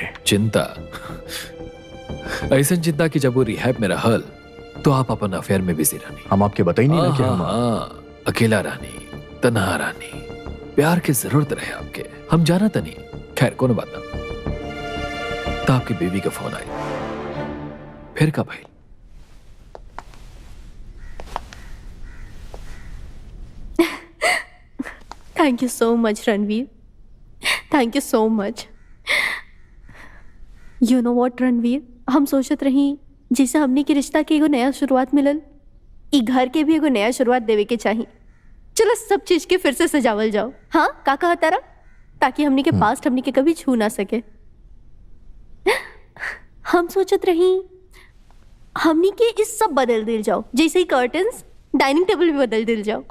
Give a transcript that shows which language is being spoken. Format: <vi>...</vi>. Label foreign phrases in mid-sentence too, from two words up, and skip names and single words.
<bho>चिंता ऐसा चिंता कि जब वो रिहैब में रहल तो आप अपन अफेयर में बिजी रहनी। हम आपके बताई नहीं ना कि हम अकेला रहनी, तन्हा रहनी, प्यार की जरूरत रहे आपके, हम जाना तनी। खैर कोनो बात ना। तो आपकी बीवी का फोन आई, फिर कब आई?</bho> <en>Thank you so much रणवीर, thank you so much। you know what</en> <bho>रणवीर, हम सोचत रही जैसे हमने के रिश्ता के एगो नया शुरुआत मिलल, ई घर के भी एगो नया शुरुआत देवे के चाहिए। चलो सब चीज के फिर से सजावल जाओ। हाँ का कहा तारा, ताकि हमने के पास्ट हमने के कभी छू ना सके। हम सोचत रही हमने के इस सब बदल दिल जाओ, जैसे ही</bho> <en>curtains dining table</en> <bho>भी बदल दिल जाओ।</bho>